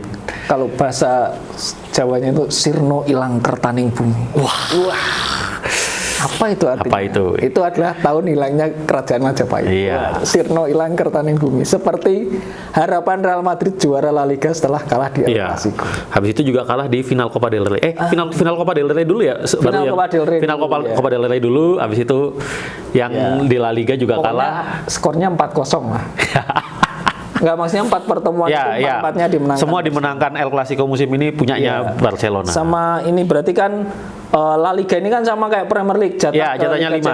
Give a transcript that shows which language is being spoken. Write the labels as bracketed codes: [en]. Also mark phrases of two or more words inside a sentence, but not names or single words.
[id] Kalau bahasa Jawanya itu [jv] sirno ilang kertaning bumi. [id] Wah. Apa itu artinya? Apa itu? Itu adalah tahun hilangnya kerajaan Majapahit. Iya. [jv] Sirno ilang kertaning bumi. [id] Seperti harapan Real Madrid juara La Liga setelah kalah di El Clasico. Habis itu juga kalah di final Copa del Rey. Final Copa del Rey dulu ya. Final Copa del Rey dulu. Habis itu yang di La Liga juga kalah. Skornya 4-0 lah. Enggak, maksudnya 4 pertemuan itu 4-4-nya dimenangkan. Semua dimenangkan. El Clasico musim ini punyanya Barcelona. Sama ini berarti kan La Liga ini kan sama kayak Premier League, jatahnya 5